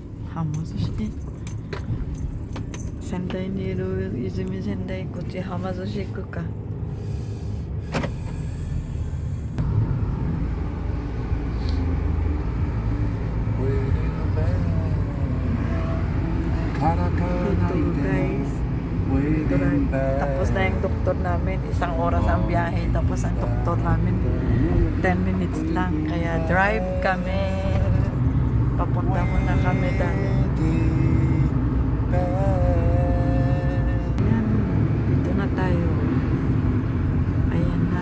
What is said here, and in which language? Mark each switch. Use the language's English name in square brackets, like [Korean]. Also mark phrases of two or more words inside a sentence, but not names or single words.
[Japanese] はま寿司ね。仙台にいる泉仙台、こっちはま寿司行くか。 [Filipino] Ito guys, tapos na yung doktor namin, isang oras ang biyahe, tapos ang doktor namin 10 minutes lang, kaya drive kami, papunta muna kami dahil ayan, dito na tayo, ayan na.